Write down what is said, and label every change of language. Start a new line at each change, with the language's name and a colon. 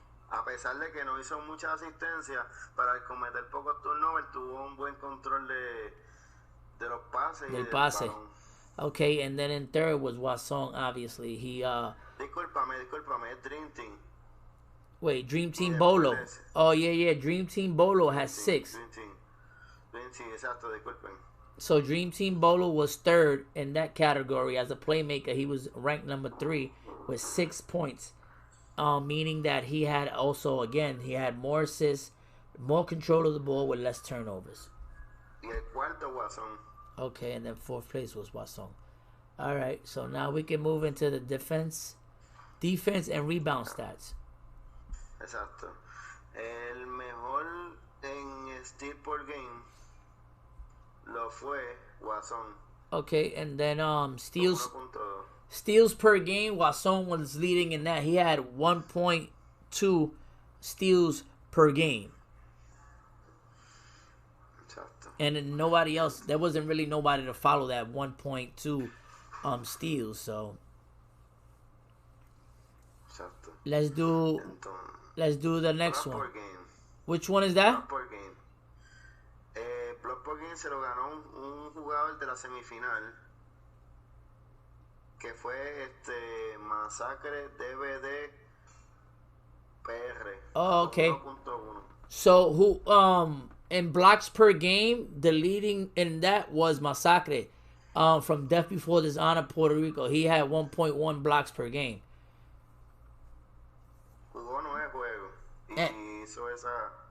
Spanish: A pesar de que no hizo mucha asistencia, para al cometer pocos turnovers, tuvo un buen control de los pases y del balón.
English: Okay, and then in third was Wasong, obviously. He
Spanish: Discúlpame, es Dream Team.
English: Wait, Dream Team Bolo. Oh, yeah. Dream Team Bolo has 6.
Spanish: Dream Team, exacto, disculpen.
English: So Dream Team Bolo was third in that category as a playmaker. He was ranked number 3 with 6 points. Meaning that he had also, again, he had more assists, more control of the ball with less turnovers.
Spanish: Y el cuarto, Guasón.
English: Okay, and then fourth place was Wasong. All right, so now we can move into the defense and rebound stats.
Spanish: Exacto. El mejor en steal per game lo fue Guasón.
English: Okay, and then steals per game, Wasong was leading in that. He had 1.2 steals per game.
Spanish: Exacto.
English: And then nobody else, there wasn't really nobody to follow that 1.2 steals, so
Spanish: Exacto.
English: let's do the next one. Which one is that?
Spanish: Block per game. Block per game se lo ganó un jugador de la semifinal que fue Masacre DVD PR.
English: Oh, okay. 1.1. So who in blocks per game, the leading in that was Masacre from Death Before Dishonor, Puerto Rico. He had 1.1 blocks per game.
Spanish: Jugó 9 juegos y hizo esa.